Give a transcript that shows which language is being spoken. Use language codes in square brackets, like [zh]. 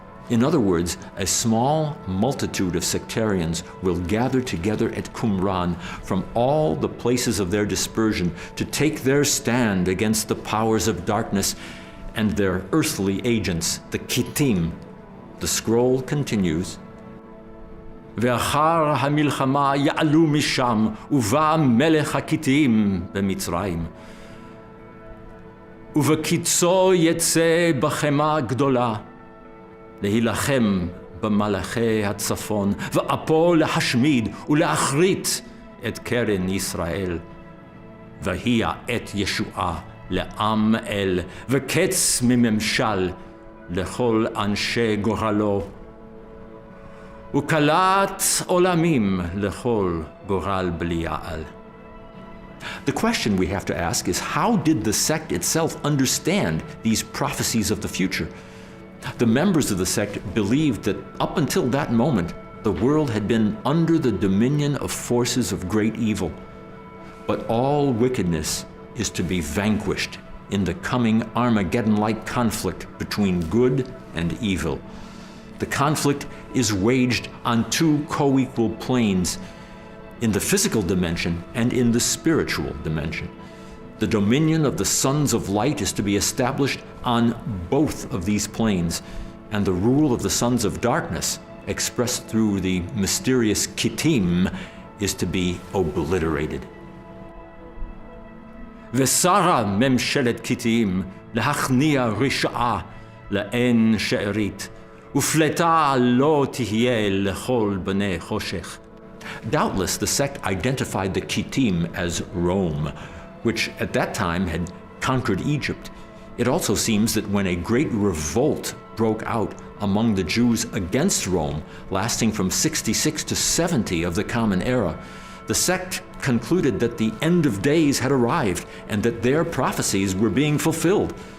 [en] In other words, a small multitude of sectarians will gather together at Qumran from all the places of their dispersion to take their stand against the powers of darkness and their earthly agents, the Kittim. The scroll continues, [he] ואחר המלחמה יעלו משם ובא מלך הקיתים במצרים. ובקיצו יצא בחמה גדולה להילחם במלאכי הצפון, ואפו להשמיד ולהכרית את קרן ישראל. ויהי העת ישועה לעם אל, וקץ מממשל לכל אנשי גורלו, וקלט עולמים לכל גורל בליעל. [en] The question we have to ask is, how did the sect itself understand these prophecies of the future? The members of the sect believed that up until that moment, the world had been under the dominion of forces of great evil. But all wickedness is to be vanquished in the coming Armageddon-like conflict between good and evil. The conflict is waged on two co-equal planes, in the physical dimension and in the spiritual dimension. The dominion of the sons of light is to be established on both of these planes, and the rule of the sons of darkness, expressed through the mysterious Kittim, is to be obliterated. [he] ושרה ממשלת קיטים להכניע רשעה לאין שארית, ופלטה לא תהיה לכל בני חושך. [en] Doubtless the sect identified the Kittim as Rome, which at that time had conquered Egypt. It also seems that when a great revolt broke out among the Jews against Rome, lasting from 66 to 70 of the Common Era, the sect concluded that the end of days had arrived and that their prophecies were being fulfilled.